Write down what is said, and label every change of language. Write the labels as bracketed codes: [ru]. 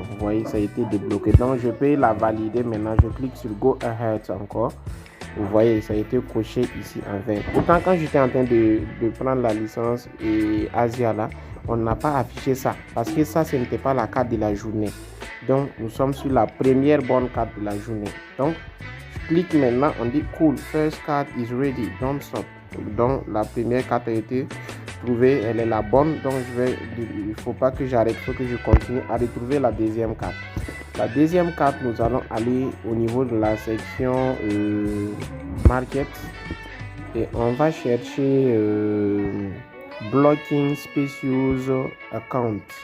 [fr] Vous voyez, ça a été débloqué. Donc je peux la valider maintenant. Je clique sur go ahead encore. Vous voyez, ça a été coché ici en vert. Pourtant, quand j'étais en train de prendre la licence et Asia là, on n'a pas affiché ça. Parce que ça, ce n'était pas la carte de la journée. Donc, nous sommes sur la première bonne carte de la journée. Donc, je clique maintenant, on dit cool, [en] first card is ready, don't stop. [fr] Donc, la première carte a été trouvée, elle est la bonne. Donc, il ne faut pas que j'arrête, il faut que je continue à retrouver la deuxième carte. La deuxième carte, nous allons aller au niveau de la section Market et on va chercher Blocking Specials Account.